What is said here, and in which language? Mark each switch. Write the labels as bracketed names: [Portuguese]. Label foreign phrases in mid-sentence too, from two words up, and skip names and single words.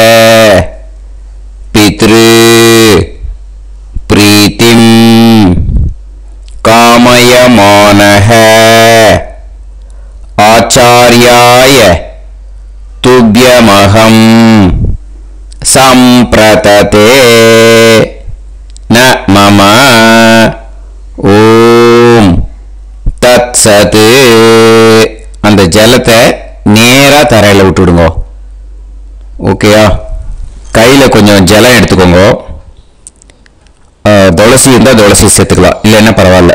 [Sanskrit] पितृ प्रीतिम् कामयमानः आचार्याय तुभ्यमहं सम्प्रतते न मम ओम् तत्सत्. [Tamil] அந்த ஜலத்தை நேரா தரையில் விட்டுடுங்க. ஓகேயா? கையில் கொஞ்சம் ஜலம் எடுத்துக்கோங்க. துளசி இருந்தால் துளசி சேர்த்துக்கலாம், இல்லைன்னா பரவாயில்ல.